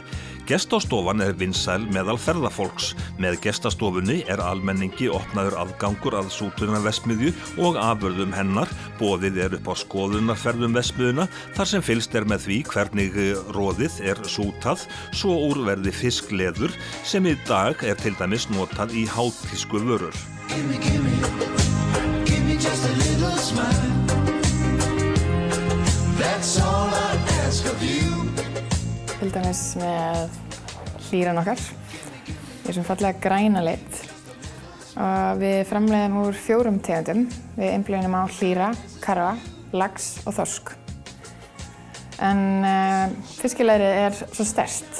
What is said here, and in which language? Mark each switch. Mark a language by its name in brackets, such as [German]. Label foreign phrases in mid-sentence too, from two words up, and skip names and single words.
[Icelandic] Gestastofan er vinsæl meðal ferðafólks. Með gestastofunni er almenningi opnaður aðgangur að sútunaverksmiðju og afurðum hennar. Boðið er upp á skoðunarferðum verksmiðjuna þar sem fylgst er með því hvernig roðið er sútað, svo úr verði fiskleður sem í dag er til dæmis notað í hátísku vörur. [English] Just a little smile. That's all I ask of you. [Icelandic] Til dæmis með hlýran okkar í þessum fallega græna lit. Og við framleiðum úr 4 tegundum. Við einblínum á hlýra, karfa, lax og þorsk. En fiskileðrið er svo sterkt.